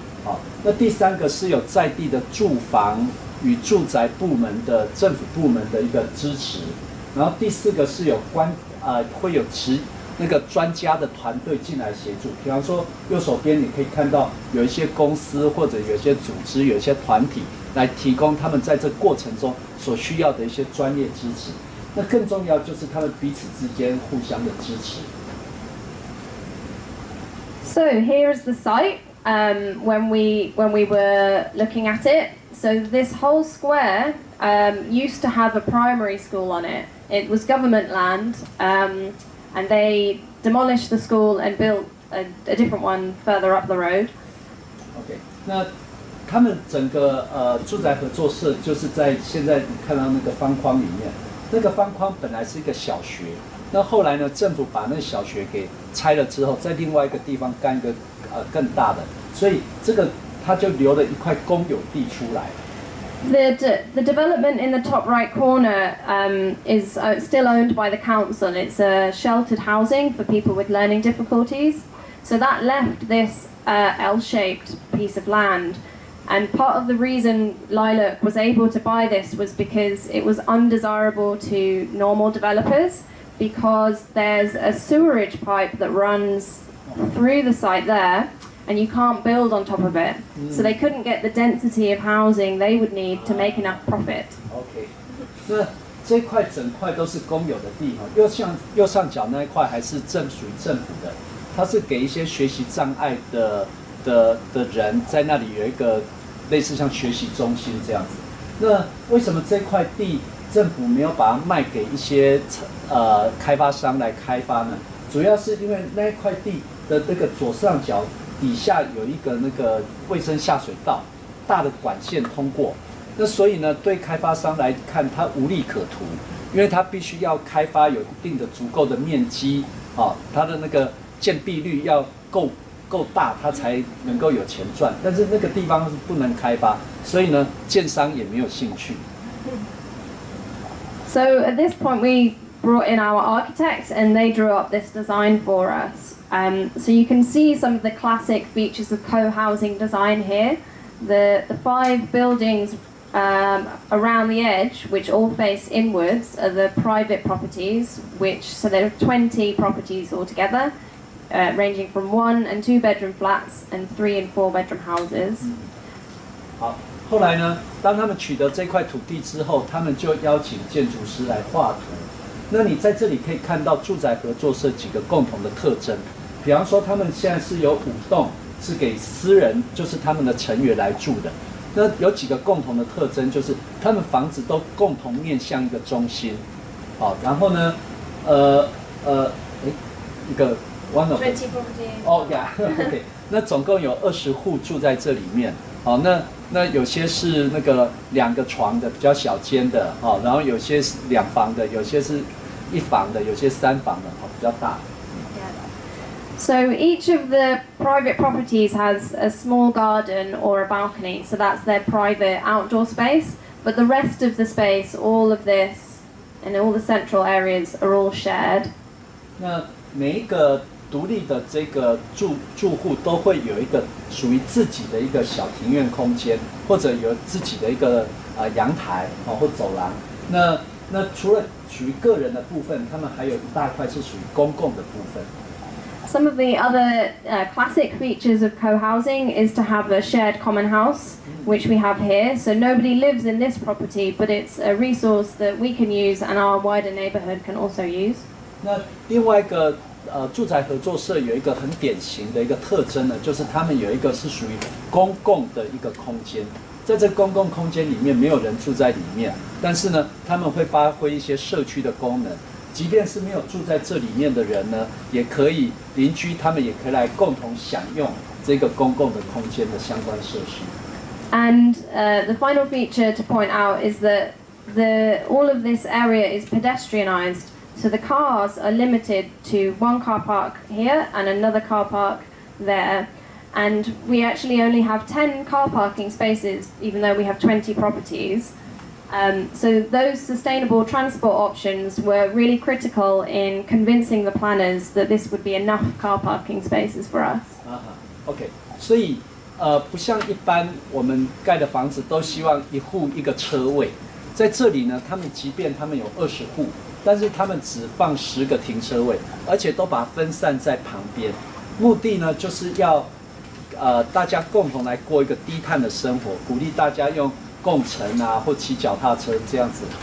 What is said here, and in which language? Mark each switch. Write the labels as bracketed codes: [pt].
[zh] 好，那第3个是有在地的住房与住宅部门的政府部门的一个支持，然后第4个是有会有那个专家的团队进来协助。比方说右手边你可以看到有一些公司或者有一些组织、有一些团体来提供他们在这过程中所需要的一些专业支持。那更重要就是他们彼此之间互相的支持。 [en] So here is the site when we were looking at it. So this whole square used to have a primary school on it. It was government land, and they demolished the school and built a different one further up the road. [zh] OK， 那他们整个住宅合作社就是在现在你看到那个方框里面，那个方框本来是一个小学，那后来呢，政府把那个小学给拆了之后，在另外一个地方干一个更大的，所以这个它就留了一块公有地出来。 [en] The development in the top right corner is still owned by the council. It's a sheltered housing for people with learning difficulties. So that left this L-shaped piece of land. And part of the reason Lilac was able to buy this was because it was undesirable to normal developers, because there's a sewerage pipe that runs through the site there, and you can't build on top of it. So they couldn't get the density of housing they would need to make enough profit. [zh] OK， 那这块整块都是公有的地哈，右上角那一块还是属于政府的，它是给一些学习障碍的人在那里有一个类似像学习中心这样子。那为什么这块地政府没有把它卖给一些开发商来开发呢？主要是因为那一块地的那个左上角底下有一个那个卫生下水道，大的管线通过，那所以呢，对开发商来看，它无利可图，因为它必须要开发有一定的足够的面积，它的那个建蔽率要够大，它才能够有钱赚。但是那个地方是不能开发，所以呢，建商也没有兴趣。 [en] So at this point we brought in our architects and they drew up this design for us. So you can see some of the classic features of co-housing design here. The 5 buildings around the edge, which all face inwards, are the private properties, so there are 20 properties altogether, ranging from 1 and 2 bedroom flats and 3 and 4 bedroom houses. [zh] 好，后来呢，当他们取得这块土地之后，他们就邀请建筑师来画图。那你在这里可以看到住宅合作社几个共同的特征，比方说他们现在是有5栋是给私人，就是他们的成员来住的。那有几个共同的特征，就是他们房子都共同面向一个中心，好，然后呢，一个 [en] one of [zh] 哦呀，OK， 那总共有20户住在这里面，好，那有些是那个2个床的比较小间的，然后有些是2房的，有些是1房的，有些3房的，比较大。 [en] So each of the private properties has a small garden or a balcony, so that's their private outdoor space. But the rest of the space, all of this, and all the central areas are all shared. [zh] 那每一个独立的这个住户都会有一个属于自己的一个小庭院空间，或者有自己的一个阳台或走廊。那除了属于个人的部分，他们还有一大块是属于公共的部分。 [en] Some of the other classic features of co-housing is to have a shared common house, which we have here. So nobody lives in this property, but it's a resource that we can use and our wider neighborhood can also use. [zh] 那另外一个住宅合作社有一个很典型的一个特征呢，就是他们有一个是属于公共的一个空间，在这公共空间里面没有人住在里面，但是呢，他们会发挥一些社区的功能。即便是没有住在这里面的人呢，也可以邻居他们也可以来共同享用这个公共的空间的相关设施。 [en] And the final feature to point out is that all of this area is pedestrianised. So the cars are limited to 1 car park here and another car park there. And we actually only have 10 car parking spaces, even though we have 20 properties. So those sustainable transport options were really critical in convincing the planners that this would be enough car parking spaces for us. [zh] OK， 所以不像一般我们盖的房子都希望一户一个车位，在这里呢，他们即便他们有20户，但是他们只放10个停车位，而且都把它分散在旁边，目的呢就是要大家共同来过一个低碳的生活，鼓励大家用共乘啊或骑脚踏车这样子。